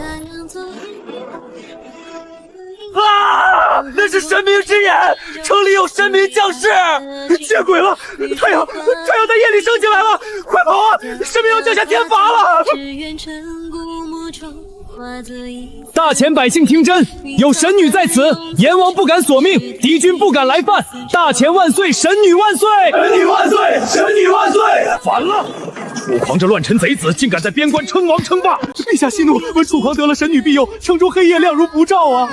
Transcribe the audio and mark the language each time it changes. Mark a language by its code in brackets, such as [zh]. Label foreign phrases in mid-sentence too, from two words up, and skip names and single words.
[zh] 啊！那是神明之眼，城裡有神明降世，見鬼了！太陽在夜裡升起來了，快跑啊！神明要降下天罰了！大前百姓聽真，有神女在此，閻王不敢索命，敵軍不敢來犯。大前萬歲，神女萬歲！神女萬歲！神女萬歲！反了！楚狂這亂臣賊子，竟敢在邊關稱王稱霸！陛下息怒，聞楚狂得了神女庇佑，城中黑夜亮如不照啊！